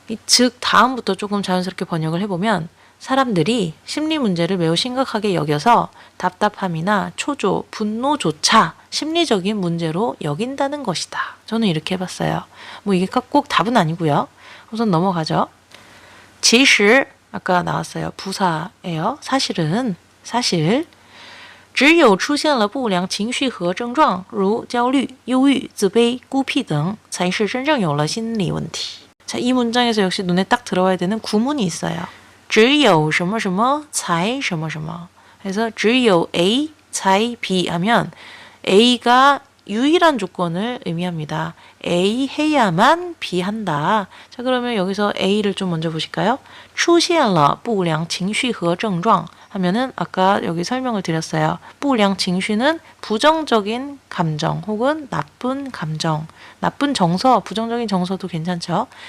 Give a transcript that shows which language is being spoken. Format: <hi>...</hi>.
<ko>즉 다음부터 조금 자연스럽게 번역을 해보면 사람들이 심리 문제를 매우 심각하게 여겨서 답답함이나 초조, 분노조차 심리적인 문제로 여긴다는 것이다. 저는 이렇게 해봤어요. 뭐 이게 꼭 답은 아니고요. 우선 넘어가죠. 其实 아까 나왔어요. 부사예요.</ko> <zh>사실 只有出现了不良情绪和症状如焦虑、忧郁、自卑、孤僻等才是真正有了心理问题.</zh> <ko>자, 이 문장에서 역시 눈에 딱 들어와야 되는 구문이 있어요.</ko> <zh>只有什么什么才什么什么</zh> <ko>그래서 只有 A 才 B 하면 A가 유일한 조건을 의미합니다. A 해야만 B 한다. 자, 그러면 여기서 A를 좀 먼저 보실까요?</ko> <zh>出现了不良情绪和症状</zh> <ko>하면은 아까 여기 설명을 드렸어요. 不良情绪는 부정적인 감정 혹은 나쁜 감정, 나쁜 정서, 부정적인 정서도 괜찮죠.</ko>